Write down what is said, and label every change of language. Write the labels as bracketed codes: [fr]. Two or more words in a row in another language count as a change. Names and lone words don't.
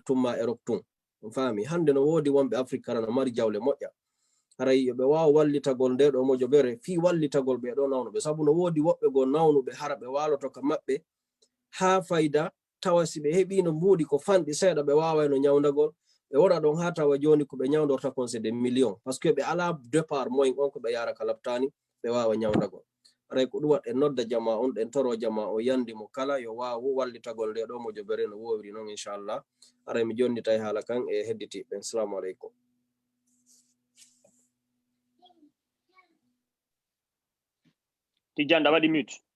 [ff] tumma Europe tun on faami hande no woodi wonɓe Afrique kala no mari jawle moƴƴa haray yoɓe wawa wallitagol nde ɗo mojo bere fi wallitagol ɓe ɗo nawnuɓe sabu no woodi woɓɓe go nawnuɓe hara ɓe waloto ka maɓɓe ha fayda tawa si ɓe heɓi no mbuuɗi ko fanɗi seeɗa ɓe wawayno ñawdagol ɓe wona ɗon ha tawa joni ko ɓe ñawdorta kon [fr] c'est des millions par ce que [ff] ɓe ala [fr] départ moyen [ff] on ko ɓe yara ka labtani ɓe wawa ñawdagol haray ko ɗum waɗe nodda jama on ɗen toro jama o yandi mo kala yo wawu wallitagol nde ɗo mojo bere no wowiri noon inchallah haray mi jonnita e haala kan e hedditiɓe [ar] السلام عليكم [ff] Tijanda waɗi mute